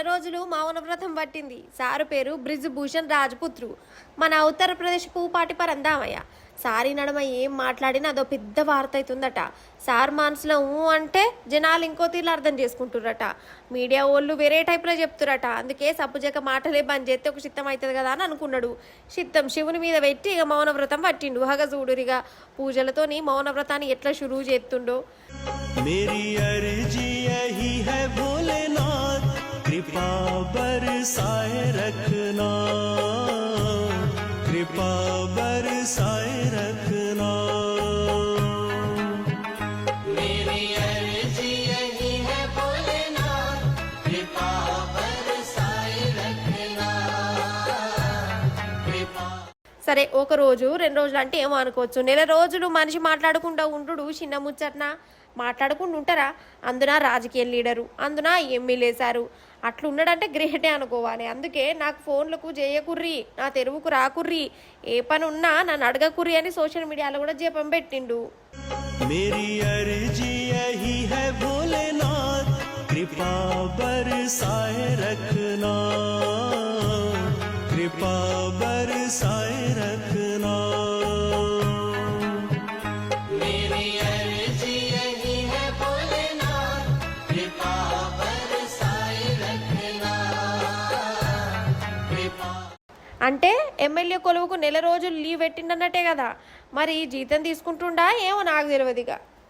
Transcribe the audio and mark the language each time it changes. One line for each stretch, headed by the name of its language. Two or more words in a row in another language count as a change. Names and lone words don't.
Telugu: రోజులు మౌనవ్రతం పట్టింది సారు పేరు బ్రిజ్ భూషణ్ రాజ్పుత్రు మన ఉత్తరప్రదేశ్ పూపాటి పరందామయ్య సారీ నడమ ఏం మాట్లాడినా అదో పెద్ద వార్త అవుతుందట సార్ మనసులో అంటే జనాలు ఇంకో తీర్లు అర్థం చేసుకుంటుర్రట మీడియా వాళ్ళు వేరే టైప్లో చెప్తురట అందుకే సప్పుజక మాటలే బంద్ చేస్తే ఒక చిత్తం అవుతుంది కదా అని అనుకున్నాడు చిత్తం శివుని మీద పెట్టి ఇక మౌనవ్రతం పట్టిండు హగజూడురిగా పూజలతోని మౌనవ్రతాన్ని ఎట్లా షురువు చేస్తుండో
Hindi: मेरी अर्जी यही है भोलेनाथ कृपा बरसाए रखना कृपा बरसाए रखना मेरी अर्जी यही है भोलेनाथ कृपा बरसाए रखना कृपा
Telugu: సరే ఒక రోజు 2 రోజులు అంటే ఏమో అనుకోవచ్చు నెల రోజులు మనిషి మాట్లాడకుండా ఉండు చిన్న ముచ్చట్న మాట్లాడకుండా ఉంటారా అందున రాజకీయ లీడరు అందున ఎమ్మెల్యేసారు అట్లా ఉన్నాడంటే గ్రేటే అనుకోవాలి అందుకే నాకు ఫోన్లకు చేయకుర్రి నా తెరువుకు రాకుర్రి ఏ పని ఉన్నా నన్ను అడగకుర్రి అని సోషల్ మీడియాలో కూడా జపం పెట్టిండు
Hindi: मेरी अर्जी यही है भोलेनाथ कृपा बरसाए रखना कृपा बरसाए रखना मेरी अर्जी यही है भोलेनाथ कृपा बरसाए रखना कृपा
Telugu: అంటే ఎమ్మెల్యే కొలువుకు నెల రోజులు లీవ్ పెట్టిండన్నట్టే కదా మరి జీతం తీసుకుంటుండా ఏమో నాకు తెలియదు ఇక